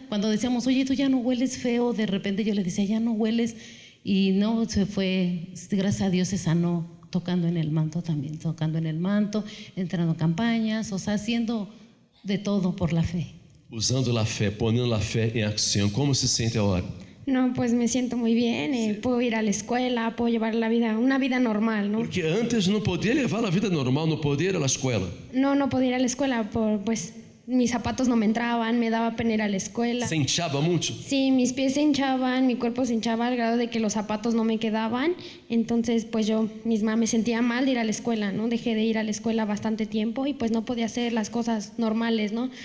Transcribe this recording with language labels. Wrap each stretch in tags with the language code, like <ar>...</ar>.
<es>Cuando decíamos, oye, tú ya no hueles feo, de repente yo le decía, ya no hueles. Y no, se fue, gracias a Dios se sanó tocando en el manto también, tocando en el manto, entrando a campañas, o sea, haciendo de todo por la fe.</es> <pt>Usando a fé, ponendo a fé em ação, como se sente agora?</pt> <es>No, pues me siento muy bien, puedo ir a la escuela, puedo llevar una vida normal, ¿no?</es> <pt>Porque antes não podia levar a vida normal, não podia ir à escola.</pt> <es>No podía ir a la escuela, pues mis zapatos no me entraban, me daba pena ir a la escuela.</es> <pt>Se hinchava muito?</pt> <es>Sí, mis pies se hinchaban, mi cuerpo se hinchaba al grado de que los zapatos no me quedaban. Entonces, pues yo misma me sentía mal de ir a la escuela, ¿no? Dejé de ir a la escuela bastante tiempo y pues no podía hacer las cosas normales, ¿no?</es>